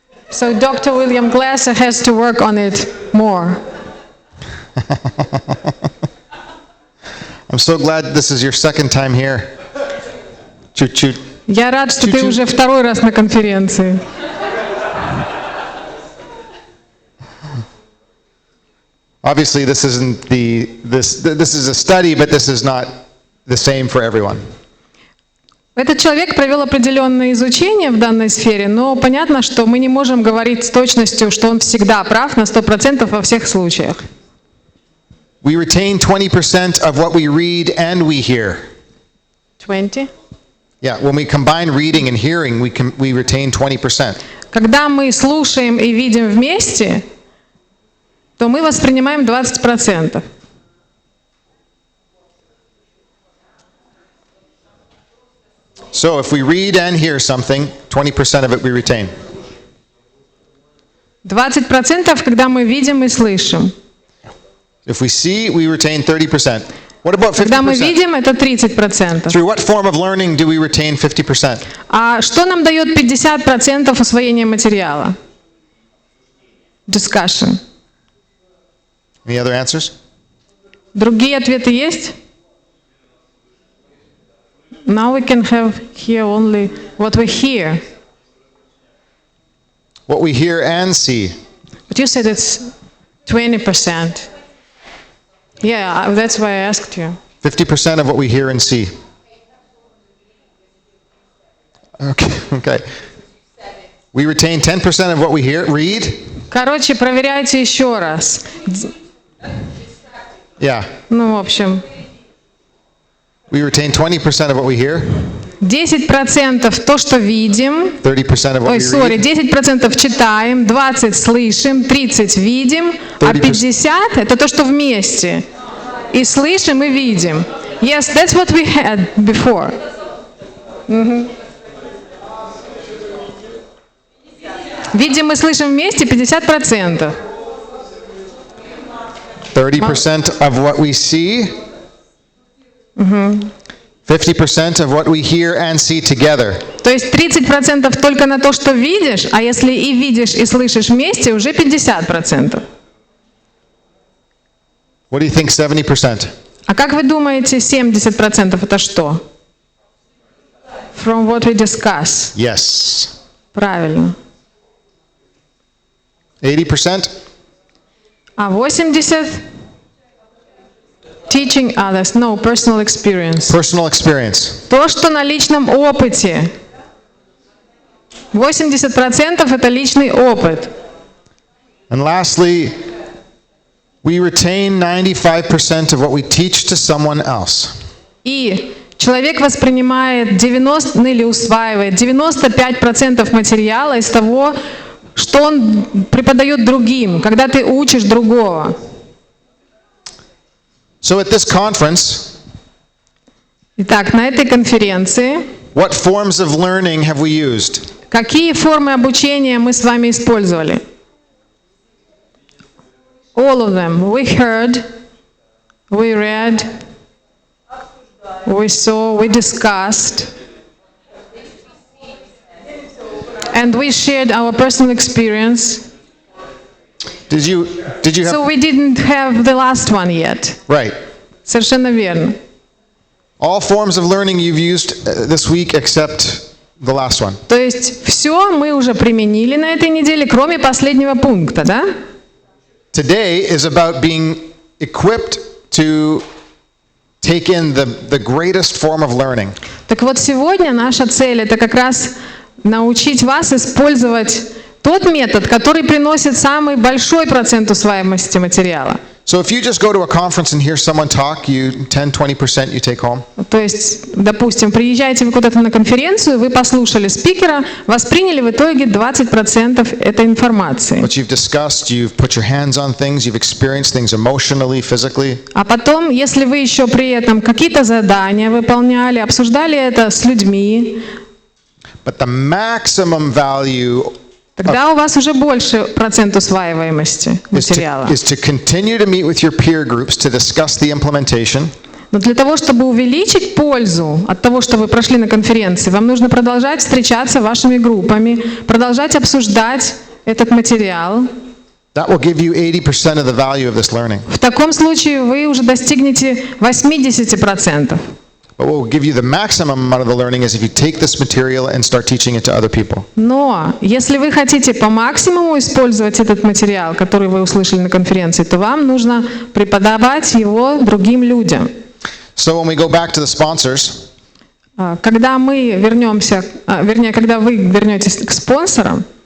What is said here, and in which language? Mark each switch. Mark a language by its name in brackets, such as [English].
[English] So Dr. William Glasser has to work on it more. I'm so glad this is your second time here. [Russian] Chut-chut. Я рад, что ты уже второй раз на конференции. [English] Obviously, this isn't this is a study, but this is not the same for everyone. [Russian] Этот человек провел определенное изучение в данной сфере, но понятно, что мы не можем говорить с точностью, что он всегда прав на 100% во всех случаях. [English] We retain 20% of what we read and we hear. 20? Yeah, when we combine reading and hearing, we retain 20%. [Russian] Когда мы слушаем и видим вместе, то мы воспринимаем 20%. [English] So if we read and hear something, 20% of it we retain. [Russian] 20%, когда мы видим и слышим. [English] If we see, we retain 30%. What about 50%? [Russian] Когда мы видим, это 30%. [English] Through what form of learning do we retain 50%? [Russian] А что нам дает 50% усвоения материала? [English] Discussion. Any other answers? [Russian] Другие ответы есть? [English] Now we can have here only what we hear. What we hear and see. But you said it's 20%. Yeah, that's why I asked you. 50% of what we hear and see. Okay. We retain 10% of what we read. [Russian] Короче, проверяйте еще раз. [English] Yeah. [Russian] Ну, в общем, [English] We retain 20% of what we hear. [Russian] 10% то, что видим. [English] 30% of what we read. [Russian] 10% читаем, 20% слышим, 30% видим, а 50% это то, что вместе. И слышим, и видим. [English] Yes, that's what we had before. [Russian] Видим и слышим вместе 50%. [English] 30% of what we see. 50% of what we hear and see together. [Russian] То есть 30% только на то, что видишь, а если и видишь, и слышишь вместе, уже 50%. [English] What do you think 70%? [Russian] А как вы думаете, 70% это что? [English] From what we discuss. Yes. [Russian] Правильно. 80%? А 80%? [English] Teaching others. No, personal experience. Personal experience. [Russian] То, что на личном опыте. 80% это личный опыт. [English] And lastly, we retain 95% of what we teach to someone else. [Russian] И человек воспринимает 90 или усваивает 95% материала из того, что он преподает другим, когда ты учишь другого. [English] So at this conference, [Russian] Итак, на этой конференции [English] what forms of learning have we used? [Russian] какие формы обучения мы с вами использовали? [English] All of them. We heard, we read, we saw, we discussed, and we shared our personal experience. Did you have So we didn't have the last one yet. right? [Russian] Совершенно верно. [English] All forms of learning you've used this week except the last one. [Russian] То есть все мы уже применили на этой неделе, кроме последнего пункта, да? [English] Today is about being equipped to take in the greatest form of learning. [Russian] Так вот, сегодня наша цель — это как раз научить вас использовать тот метод, который приносит самый большой процент усваиваемости материала. [English] So if you just go to a conference and hear someone talk, you 10-20% you take home. [Russian] То есть, допустим, приезжаете вы куда-то на конференцию, вы послушали спикера, восприняли в итоге 20% этой информации. [English] What you've discussed, you've put your hands on things, you've experienced things emotionally, physically. [Russian] А потом, если вы еще при этом какие-то задания выполняли, обсуждали это с людьми, [English] But the maximum value [Russian] тогда у вас уже больше процент усваиваемости материала. [English] is to continue to meet with your peer groups to discuss the implementation. [Russian] Но для того, чтобы увеличить пользу от того, что вы прошли на конференции, вам нужно продолжать встречаться вашими группами, продолжать обсуждать этот материал. [English] That will give you 80% of the value of this learning. [Russian] В таком случае вы уже достигнете 80%. [English] But what will give you the maximum amount of the learning is if you take this material and start teaching it to other people. [Russian] Но если вы хотите по максимуму использовать этот материал, который вы услышали на конференции, то вам нужно преподавать его другим людям. [English] So when we go back to the sponsors, [Russian] Когда мы вернемся, когда вы вернетесь к спонсорам,